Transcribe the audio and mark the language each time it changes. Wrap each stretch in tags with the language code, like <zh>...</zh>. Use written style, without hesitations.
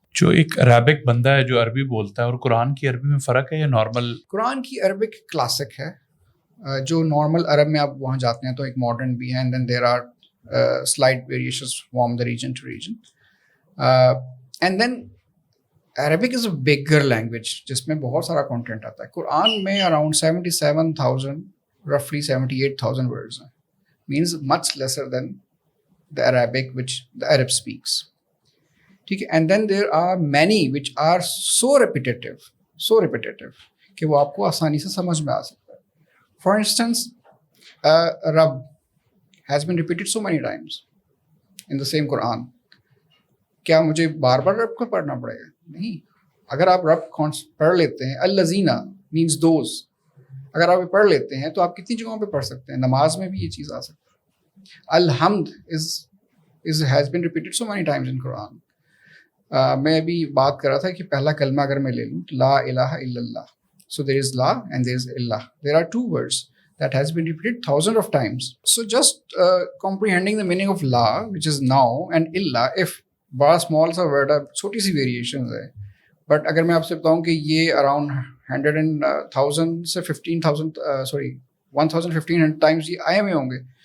<ur>جو ایک عربک بندہ ہے جو عربی بولتا ہے اور قرآن کی عربی میں فرق ہے یا نارمل؟ قرآن کی عربک کلاسک ہے، جو نارمل عرب میں آپ وہاں جاتے ہیں تو ایک ماڈرن بھی ہے،</ur> <en>And then there are slight variations from the region to region. And then Arabic is a bigger language</en> <ur>جس میں بہت سارا کانٹینٹ آتا ہے. قرآن میں اراؤنڈ 77,000 رفلی 78,000 ورڈز ہیں،</ur> <en>Means much lesser than the Arabic which the Arab speaks.</en> <ur>ٹھیک ہے.</ur> <en>and then there are many which are so repetitive</en> <ur>کہ وہ آپ کو آسانی سے سمجھ میں آ سکتا ہے.</ur> <en>For instance رب has been repeated so many times in the same Quran.</en> <ur>کیا مجھے بار بار رب کو پڑھنا پڑے گا؟ نہیں. اگر آپ رب پڑھ لیتے ہیں، الذین</ur> <en>means those,</en> <ur>اگر آپ پڑھ لیتے ہیں تو آپ کتنی جگہوں پہ پڑھ سکتے ہیں. نماز میں بھی یہ چیز آ سکتی ہے. الحمد</ur> <en>Has been repeated so many times in Quran.</en> <ur>میں ابھی بات کر رہا تھا کہ پہلا کلمہ اگر میں لے لوں،</ur> <ar>لا الہ الا اللہ.</ar> <en>So there is la and there is illah. There are 2 words that has been repeated thousands of times. So just comprehending the meaning of la, which is now, and illah, if</en> <ur>بڑا small سا word ہے، چھوٹی سی variations ہے، but اگر میں آپ سے بتاؤں کہ یہ اراؤنڈ 100,000 سے 1,500 ٹائمز یہ آئے ہوئے ہوں گے.</ur>